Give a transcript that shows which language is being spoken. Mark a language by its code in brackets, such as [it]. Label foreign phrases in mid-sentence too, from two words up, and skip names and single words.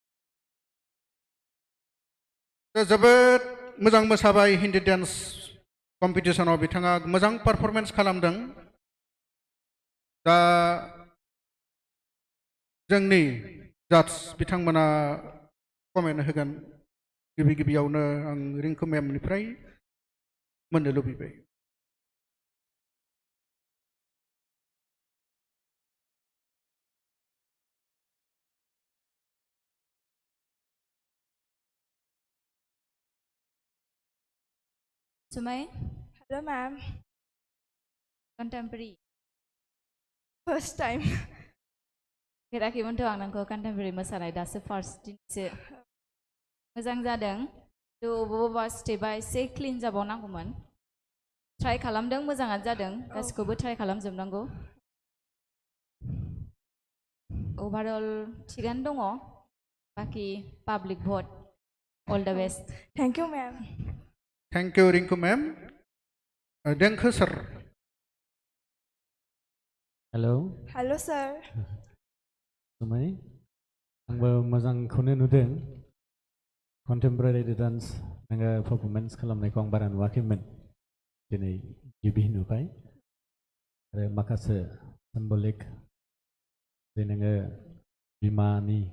[brx] जोबोद मोजां मोसाबाय [en] Hindi dance [brx] कम्पिटिसनाव बिथाङा मोजां पारफरमेन्स खालामदों दा जोंनि जाज बिथांमोना कमेन्ट होगोन गिबि गिबियावनो आं रिंकु मेमनिफ्राय मोननो लुबैबाय [en] Sumay, Hello, ma'am. contemporary. First time. [brx] फेराखैमोनथ' आं नोंखौ contemporary मोसानाय दासो फार्स्ट दिनसो मोजां जादों बबेबा स्टेपआ एसे क्लिन जाबावनांगौमोन ट्राइ खालामदों मोजाङानो जादों गासिखौबो ट्राइ खालामजोबनांगौ ओभारअल थिगानो दङ बाखि पाब्लिक भट [en] all the best Thank you, ma'am. thank you Rinku ma'am देंखो सर हेलौ Hello, sir. [brx] सुमाय आंबो मोजांखौनो नुदों [en] contemporary dance [brx] नोङो पारफरमेन्स खालामनायखौ आं बारा नुवाखैमोन दिनै गिबि नुबाय आरो माखासे सिम्बलिक जे नोङो बिमानि